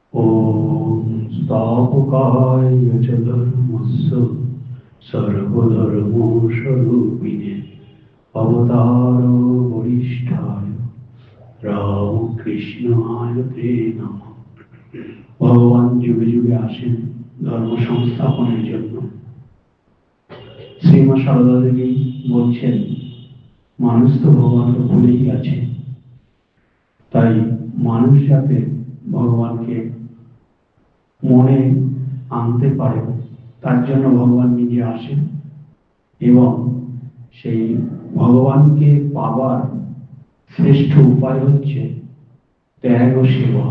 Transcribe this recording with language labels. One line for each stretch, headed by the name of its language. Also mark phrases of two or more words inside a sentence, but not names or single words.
Sanskrit: ॐ स्थापकाय च धर्मस्य सर्वधर्मस्वरूपिणे अवतार वरिष्ठाय रामकृष्णाय ते नमः।
Bangla: ভগবান যুগে যুগে আসেন ধর্ম সংস্থাপনের জন্য। শ্রীমা সারদা দেবী বলছেন মানুষ তো ভগবানকে ভুলেই গেছে, তাই মানুষ যাতে ভগবানকে মনে আনতে পারে তার জন্য ভগবান নিজে আসেন এবং সেই ভগবানকে পাবার শ্রেষ্ঠ উপায় হচ্ছে ত্যাগ ও সেবা।